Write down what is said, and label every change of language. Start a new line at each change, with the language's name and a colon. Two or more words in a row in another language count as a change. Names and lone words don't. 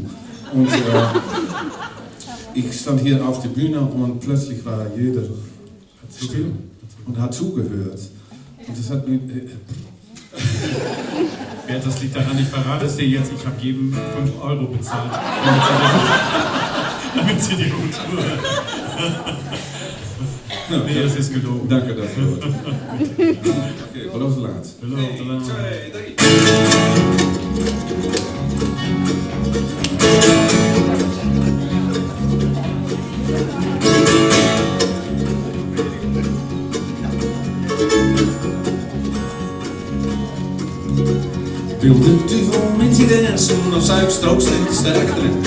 German: Und ich stand hier auf der Bühne und plötzlich war jeder still und hat zugehört. Und das hat mich... Bert, das liegt daran, ich verrate es dir jetzt, ich habe jedem 5 Euro bezahlt, damit sie die gut hören. Nee, das ist gelogen. Danke dafür.
Dutch: Okay, beloofd laat. Beloofd laat. 1, 2, 3. Wil de duivel met die dansen of zou ik straks steeds sterker drinken?